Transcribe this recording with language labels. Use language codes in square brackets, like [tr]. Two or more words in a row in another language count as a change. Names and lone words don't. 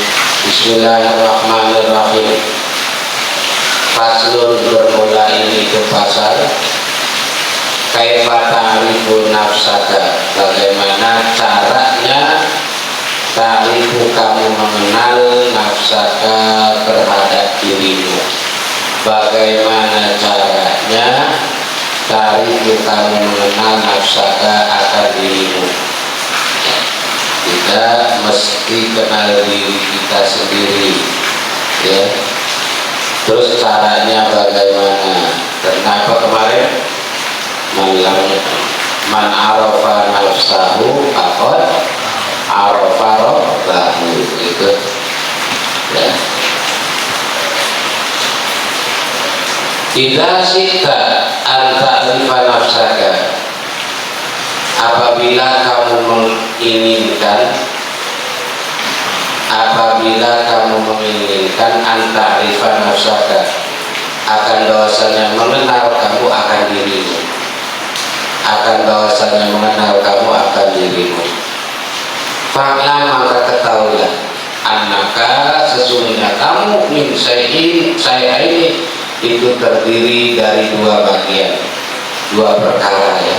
[ar] بسم الله الرحمن الرحيم. [id] Faslun, bermula ini ke pasal [ar] كيف تعرف نفسك, [id] bagaimana caranya ta'rifu kamu mengenal nafsaka terhadap dirimu, bagaimana caranya ta'rifu kamu mengenal nafsaka akan dirimu. Kita mesti kenal diri kita sendiri, ya. Terus caranya bagaimana? Kenapa kemarin [ar] من عرف نفسه فقد عرف ربه, itu إذا شئت أن تعرف نفسك, [id] apabila kamu menginginkan [ar] أن تعرف نفسك, [id] akan bahwasanya mengenal kamu akan dirimu, fa'lam, maka ketahuilah, annaka, sesungguhnya kamu, [ar] من شيئين, [id] saya ini itu terdiri dari dua bagian, dua perkara ya.